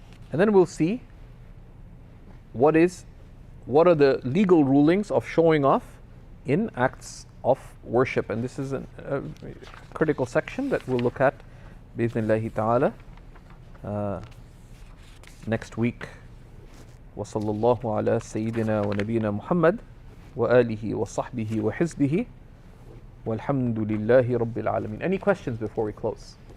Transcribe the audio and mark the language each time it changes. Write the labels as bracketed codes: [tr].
[en] And then we'll see what are the legal rulings of showing off in acts of worship. And this is a critical section that we'll look at bi'idhnillahi ta'ala next week. [ar] وصلى الله على سيدنا ونبينا محمد وآله وصحبه وحزبه والحمد لله رب العالمين. [en] Any questions before we close?